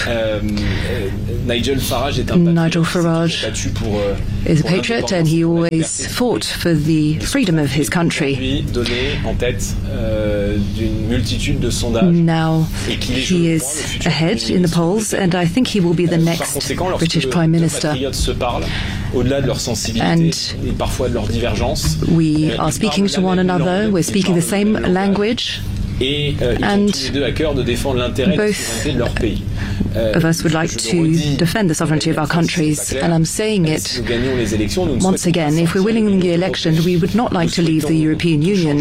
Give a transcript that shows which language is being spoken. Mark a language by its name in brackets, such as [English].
[English] Nigel Farage is a patriot, and he always fought for the freedom of his country. Now he is ahead in the polls, and I think he will be the next British Prime Minister. [French] Au-delà de leur sensibilité et parfois de leur divergence, [English] we are speaking to one another, we're speaking the same language, and both of us would like to defend the sovereignty of our countries. And I'm saying it once again, if we're winning the election, we would not like to leave the European Union.